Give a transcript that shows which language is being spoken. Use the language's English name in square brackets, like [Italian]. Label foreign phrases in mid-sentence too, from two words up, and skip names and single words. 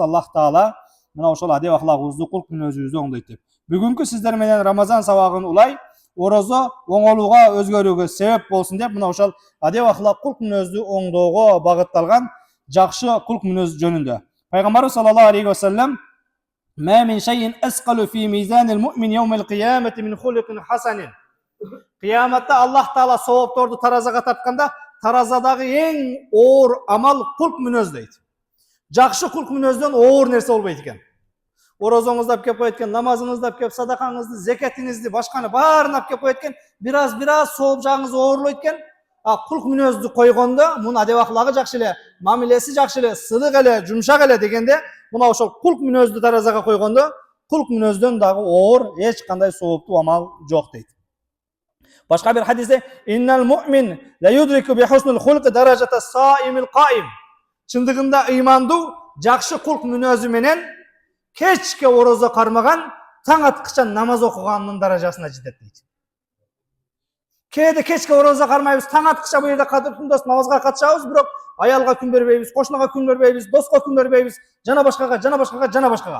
[Kyrgyz] Аллах таала мына ошол адеп ахлагыбызды, кулк мүнөзүбүздү оңдойт деп. Бүгүнкү сиздер менен Рамазан сабагын улай орозо оңолууга, өзгөрүүгө себеп болсун деп мына ошол адеп ахлак, кулк мүнөздү оңдоого багытталган жакшы кулк мүнөз жөнүндө. [Arabic] Пайгамбарыбыз صلى الله عليه وسلم ما من شيء أثقل في ميزان المؤمن يوم القيامة من خلق حسن. [Kyrgyz] Кыяматта Аллах таала соопторду таразага тартканда, таразадагы эң оор амал кулк мүнөз дейт. Жакшы кулк мүнөздөн оор нерсе болбойт экен. Орозоңузду алып келип коет экен, намазыңызды алып келип, садакаңызды, зекетиңизди, башканы баарын алып келип коет экен, бир аз сооп жагыңыз оорлойт экен. Кулк мүнөздү койгондо, мунун адеп ахлагы жакшы эле, мамилеси жакшы эле, сылык эле, жумшак эле дегенде, мына ошол кулк мүнөздү таразага койгондо, кулк мүнөздөн дагы оор эч кандай сооптуу амал жок дейт. Башка бир хадисте [Arabic] إن المؤمن ليدرك بحسن خلقه درجة الصائم القائم. [Kyrgyz] Чындыгында ыймандуу жакшы кулк мүнөзү менен кечке орозо кармаган, таң аткычан намаз окуганын даражасына жетет дейт. Кээде кечке орозо кармайбыз, таң аткыча бул жерде кадыр түндө намазга катышабыз, бирок аялга күн бербейбиз, кошунага күн бербейбиз, доско күн бербейбиз, жана башкага.